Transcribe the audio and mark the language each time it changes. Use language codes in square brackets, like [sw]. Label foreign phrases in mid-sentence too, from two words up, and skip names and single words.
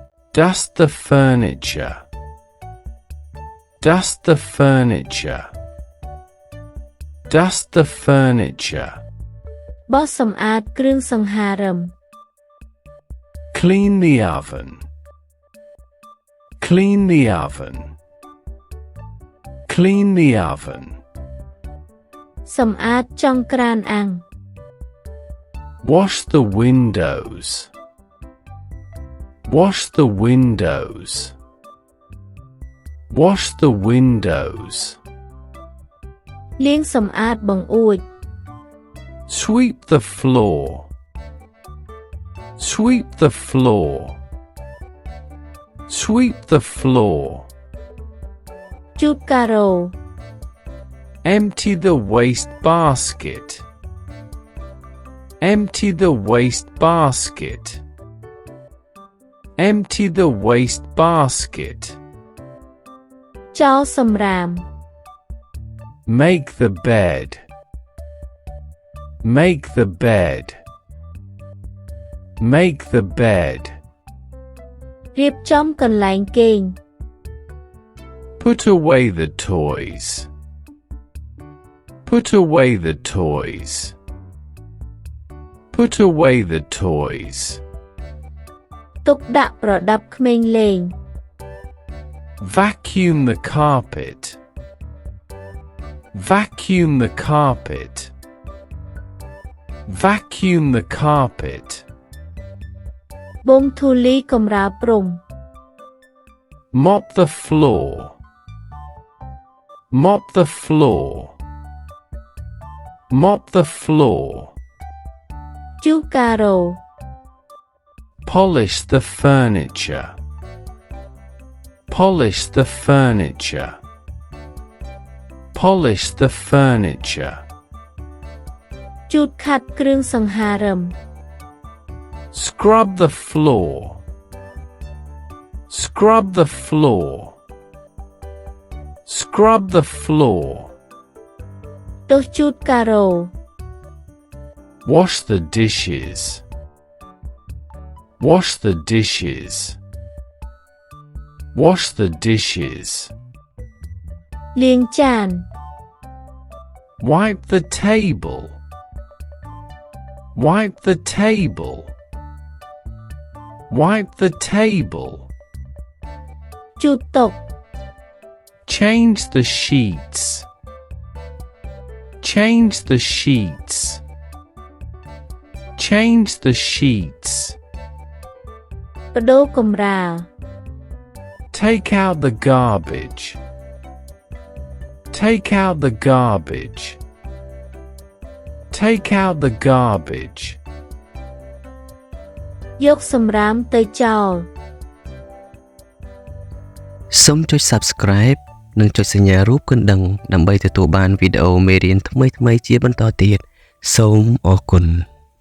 [en] Dust the furniture. Dust the furniture. Dust the furniture. [km] បោសសម្អាតគ្រឿងសង្ហារិម [en] Clean the oven. Clean the oven. Clean the oven. [km] សម្អាតចង្ក្រានអាំង [en] Wash the windows. Wash the windows. Wash the windows. [km] លាងសម្អាតបង្អួច [en] Sweep the floor. Sweep the floor. Sweep the floor. [km] ជូតការ៉ូ [en] Empty the waste basket. Empty the waste basket. Empty the waste basket. [km] ចោលសម្រាម [en] Make the bed. Make the bed. Make the bed. [km] រៀបចំកន្លែងគេង [en] Put away the toys. Put away the toys. Put away the toys. [km] ទុកដាក់ប្រដាប់ក្មេងលេង [en] Vacuum the carpet. Vacuum the carpet. Vacuum the carpet. [km] បូមធូលីកម្រាលព្រំ [en] Mop the floor. Mop the floor. Mop the floor. [km] ជូតការ៉ូ [en] Polish the furniture. Polish the furniture. Polish the furniture. [km] ជូតខាត់គ្រឿងសង្ហារិម [en] Scrub the floor. Scrub the floor. Scrub the floor. [km] ដុសជូតការ៉ូ [en] Wash the dishes. Wash the dishes. Wash the dishes. [km] លាងចាន [en] Wipe the table. Wipe the table. Wipe the table. [km] ជូតតុ [en] Change the sheets. Change the sheets. Change the sheets. [km] បដូរកម្រាល [en] Take out the garbage. Take out the garbage. Take out the garbage. [km] យកសម្រាមទៅចោល សូមចុច Subscribe និងចុចសញ្ញារូបកណ្ដឹងដើម្បីទទួលបានវីដេអូមេរៀនថ្មីៗជាបន្តទៀតសូមអរគុណ